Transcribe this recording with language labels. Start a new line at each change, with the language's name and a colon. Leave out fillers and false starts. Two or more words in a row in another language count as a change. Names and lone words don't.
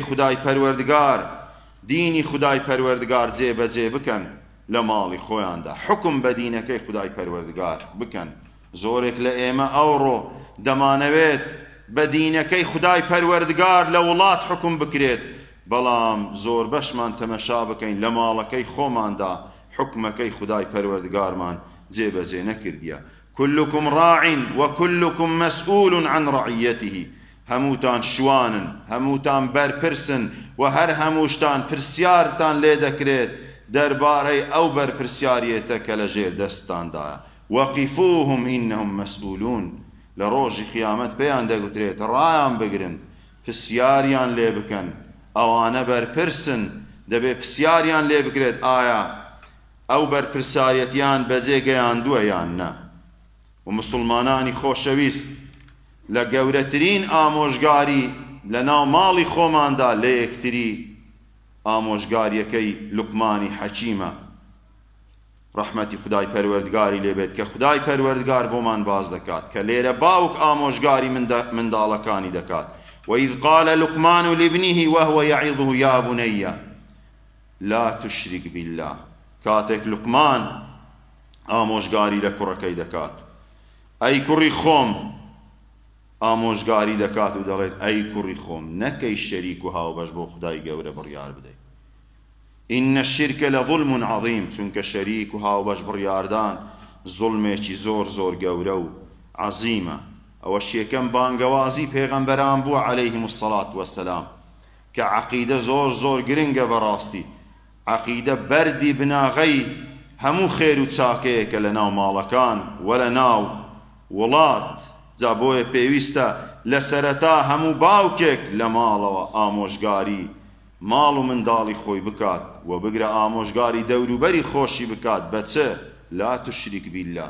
Central Kurdish: خودای پەروەردگار دینی خودای پەروەردگار جێبەجێ بکەن لە ماڵی خۆیاندا حکم بە دینەکەی خودای پەروەردگار بکەن زۆرێک لە ئێمە ئەوڕۆ دەمانەوێت بە دینەکەی خودای پەروەردگار لە وڵات حکم بکرێت بەڵام زۆر بەشمان تەمەشا بکەین لە ماڵەکەی خۆماندا حکمەکەی خودای پەروەردگارمان جێبەجێ نەکردیە
Arabic: كلكم راع وكلكم مسؤول عن رعيته
Central Kurdish: هەمووتان شوانن هەمووتان بەرپرسن و هەر هەمووشتان پرسیارتان لێ دەکرێت دەربارەی ئەو بەرپرسیارەتە کە لە ژێر دەستاندایە
Arabic: وقفوهم إنهم مسؤولون
Central Kurdish: لە ڕۆژی قیامەت پێیان دەگوترێت ڕایان بگرن پرسیاریان لێ بکەن ئەوانە بەرپرسن دەبێت پرسیاریان لێ بکرێت ئایا ئەو بەرپرسیارەتیان بەجێگەیاندووە یان نە و مسلمانانی خۆشەویست لە گەورەترین ئامۆژگاری لە ناو ماڵی خۆماندا لە یەکتری ئامۆژگاریەکەی لوقمانی حەکیمە ڕەحمەتی خودای پەروەردگاری لێبێت کە خودای پەروەردگار بۆمان باز دەکات کە لێرە باوک ئامۆژگاری منداڵەکانی دەکات
Arabic: وإذ قال لقمان لابنه وهو يعظه يا بني لا تشرك بالله
Central Kurdish: کاتێک لوقمان ئامۆژگاری لە کوڕەکەی دەکات ئەی کوڕی خۆم ئامۆژگاری دەکات و دەڵێت ئەی کوڕی خۆم نەکەی شەریک و هاوبەش بۆ خودای گەورە بڕیار بدەیت
Arabic: إن الشرك لظلم عظيم
Central Kurdish: چونکە شەریک و هاوبەش بڕیاردان زوڵمێکی زۆر زۆر گەورە و عەزیمە ئەوەش یەکەم بانگەوازی پێغەمبەران بووە
Arabic: عەلەیهیم الصەڵات وەسەلام
Central Kurdish: کە عەقیدە زۆر زۆر گرنگە بەڕاستی عەقیدە بەردی بناغەی هەموو خێر و چاکەیەکە لە ناو ماڵەکان و لە ناو وڵات جا بۆیە پێویستە لە سەرەتا هەموو باوکێک لە ماڵەوە ئامۆژگاری ماڵ و منداڵی خۆی بکات و بگرە ئامۆژگاری دەوروبەری خۆشی بکات بەچە
Arabic: لا تشریک بالله